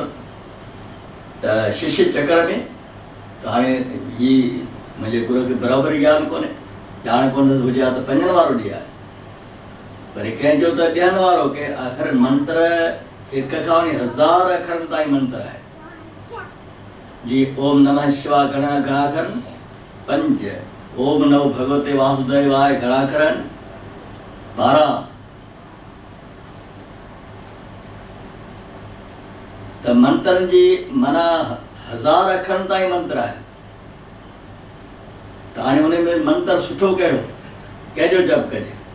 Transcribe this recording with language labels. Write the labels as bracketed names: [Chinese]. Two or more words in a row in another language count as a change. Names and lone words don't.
[Sindhi] त शिष्य चकर में त हाणे ही मुंहिंजे गुरू खे बराबरि ज्ञान कोन्हे, ॼाण कोन्हसि, हुजे हा त 5 वारो ॾियां। वरी कंहिंजो त 2 वारो, के आख़िर मंत्र 1 खां वठी 1000 अखरनि ताईं मंत्र आहे। जी [Sanskrit] ओम नमः शिवाय [Sindhi] घणा अखरनि? 5। [Sanskrit] ओम नमो भगवते वासुदेवाय [Sindhi] घणा अखरनि? 12। त मंत्रनि जी माना 1000 अखरनि ताईं मंत्र आहे। त हाणे हुन में मंत्र सुठो कहिड़ो, कंहिंजो जप कजे?